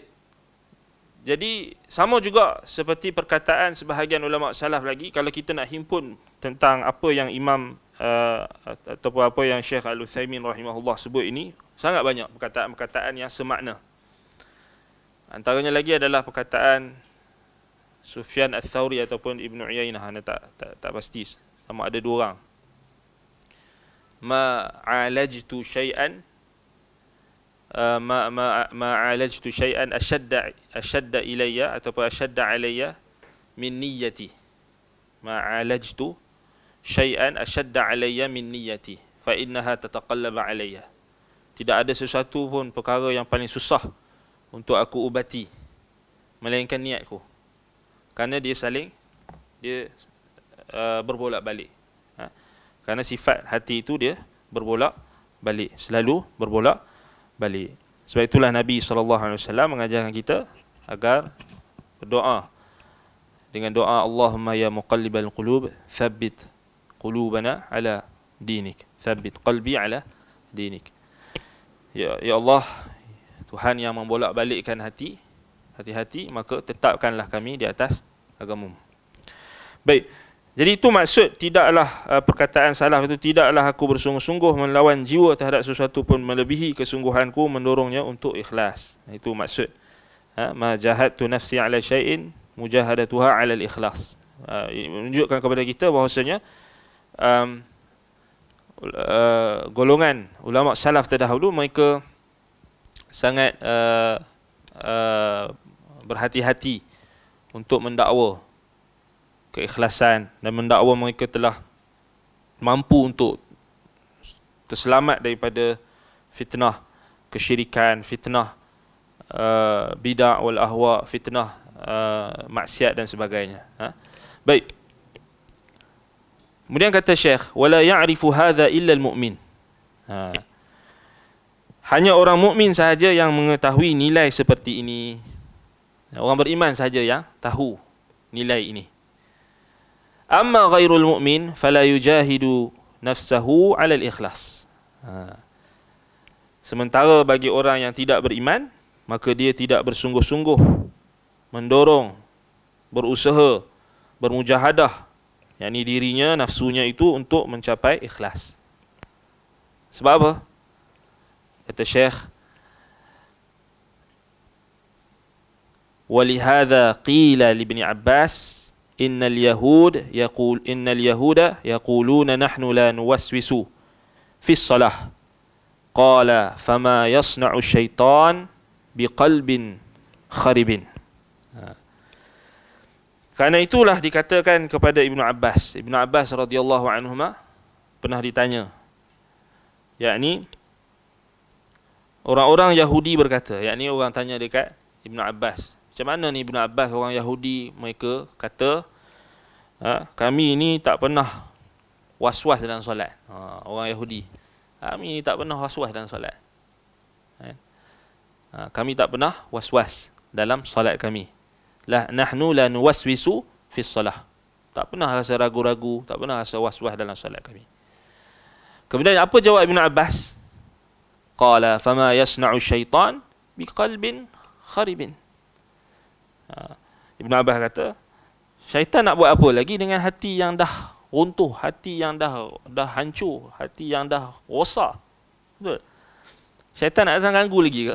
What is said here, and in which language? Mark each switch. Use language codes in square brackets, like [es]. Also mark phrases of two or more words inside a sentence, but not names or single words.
[ms] Jadi sama juga seperti perkataan sebahagian ulama salaf lagi, kalau kita nak himpun tentang apa yang Imam ataupun apa yang Syekh Al-Utsaimin rahimahullah sebut ini, sangat banyak perkataan-perkataan yang semakna. Antaranya lagi adalah perkataan Sufyan Ats-Tsauri ataupun Ibnu Uyainah, tak pasti, sama ada dua orang. [ar] ما عالجت شيئا ما عالجت شيئا أشد إلي ataupun أشد علي من نيتي. ما عالجت شيئا أشد علي من نيتي فإنها تتقلب علي. [ms] Tidak ada sesuatu pun perkara yang paling susah untuk aku ubati melainkan niatku, kerana dia berbolak-balik. Kerana sifat hati itu dia berbolak-balik, selalu berbolak-balik. Sebab itulah Nabi SAW mengajarkan kita agar berdoa dengan doa [ar] اللهم يا مقلب القلوب ثبت قلوبنا على دينك، ثبت قلبي على دينك. [ms] Ya Allah, Tuhan yang membolak-balikkan hati-hati, maka tetapkanlah kami di atas agamamu. Baik. Jadi itu maksud, tidaklah perkataan salaf itu, tidaklah aku bersungguh-sungguh melawan jiwa terhadap sesuatu pun melebihi kesungguhanku mendorongnya untuk ikhlas. Itu maksud. [ar] ما جاهدت نفسي على شيء مجاهدتها على الإخلاص. [ms] Menunjukkan kepada kita bahawasanya golongan ulama salaf terdahulu, mereka sangat berhati-hati untuk mendakwa keikhlasan, dan mendakwa mereka telah mampu untuk terselamat daripada fitnah kesyirikan, fitnah [ar] بدعة والأهواء, [ms] fitnah maksiat dan sebagainya. Baik. Kemudian kata Syekh, [ar] ولا يعرف هذا إلا المؤمن. [ms] Hanya orang mukmin sahaja yang mengetahui nilai seperti ini. Orang beriman sahaja yang tahu nilai ini. [ar] أما غير المؤمن فلا يجاهد نفسه على الإخلاص. [ms] Sementara bagi orang yang tidak beriman, maka dia tidak bersungguh-sungguh mendorong, berusaha, bermujahadah, yakni dirinya, nafsunya itu untuk mencapai ikhlas. Sebab apa? Kata Syekh, [ar] وَلِهَذَا قِيلَ لِابْنِ عَبَّاسِ إِنَّ الْيَهُودَ يَقُولُونَ نَحْنُ لَا نُوَسْوِسُ فِي الصَّلَاةِ قَالَ فَمَا يَصْنَعُ الشَّيْطَانُ بِقَلْبٍ خَرِبٍ. [ms] Karena itulah dikatakan kepada Ibnu Abbas. Ibnu Abbas [ar] رضي الله عنهما [ms] pernah ditanya, yakni orang-orang Yahudi berkata, yakni orang tanya dekat Ibnu Abbas, macam mana ni Ibnu Abbas, orang Yahudi mereka kata kami ni tak pernah was-was dalam solat. Orang Yahudi, kami ni tak pernah was-was dalam solat. Kami tak pernah was-was dalam solat kami. [ar] نحن لا نوسوس في الصلاة. [ms] Tak pernah rasa ragu-ragu, tak pernah rasa was-was dalam solat kami. Kemudian apa jawab Ibnu Abbas? [ar] قال فما يصنع الشيطان بقلب خرب. [ms] Ibnu Abbas kata, syaitan nak buat apa lagi dengan hati yang dah runtuh, hati yang dah hancur, hati yang dah rosak. Betul? Syaitan nak datang ganggu lagi ke?